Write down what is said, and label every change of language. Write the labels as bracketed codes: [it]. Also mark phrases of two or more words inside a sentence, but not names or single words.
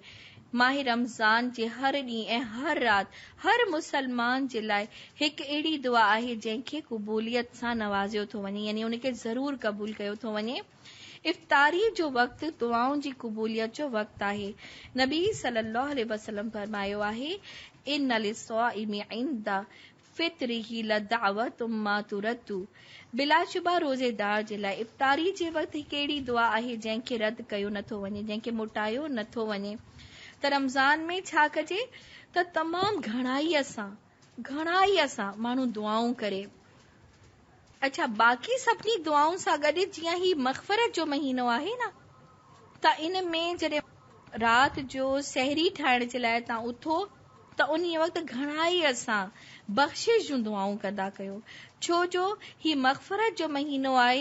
[sd] माह रमज़ान जे हर ॾींहुं ऐं हर राति हर मुसलमान जे लाइ हिकु अहिड़ी दुआ आहे जंहिंखे क़बूलियत सां नवाज़ियो थो वञे, यानी उनखे ज़रूर क़बूल कयो थो वञे। इफ्तारी जो वक़्तु दुआउनि जी क़बूलियत जो वक़्तु आहे। नबी [ar] صلى الله عليه وسلم [sd] फरमायो आहे, [ar] إن للصائم عند فطره لدعوة ما ترد. [sd] बिलाशुबा रोज़ेदार जे लाइ इफ्तारी जे वक़्तु हिकु अहिड़ी दुआ आहे जंहिंखे रद्द कयो नथो वञे, जंहिंखे मोटायो नथो वञे। त रमज़ान में छा कजे त तमामु घणाई असां माण्हू दुआऊं करे। अच्छा, बाक़ी सभिनी दुआउनि सां गॾु जीअं ही मग़फ़िरत जो महीनो आहे न, त इन में जॾहिं राति जो सहरी ठाहिण जे लाइ तव्हां उथो त उन वक़्तु घणाई असां बख़्शिश जूं दुआऊं कंदा कयो, छो जो ही मग़फ़िरत जो महीनो आहे।